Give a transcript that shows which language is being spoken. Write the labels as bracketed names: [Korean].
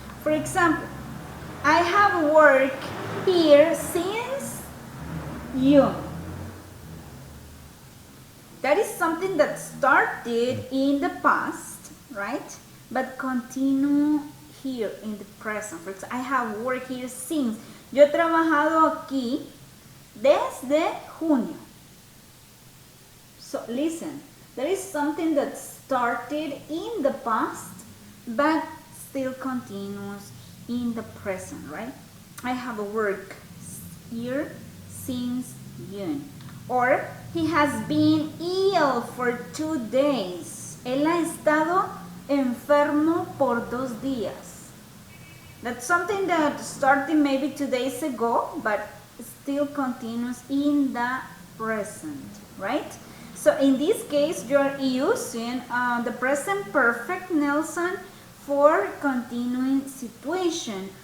[English] For example, I have worked here since June. That is something that started in the past, right? But continue here in the present. For example, I have worked here since. [Spanish] Yo he trabajado aquí desde junio. [English] So listen, there is something that started in the past but still continues in the present, right? I have worked here since June. Or he has been ill for 2 days. [Spanish] Él ha estado enfermo por 2 días. [English] That's something that started maybe 2 days ago, but still continues in the present, right? So in this case, you're using the present perfect, Nelson, for continuing situation.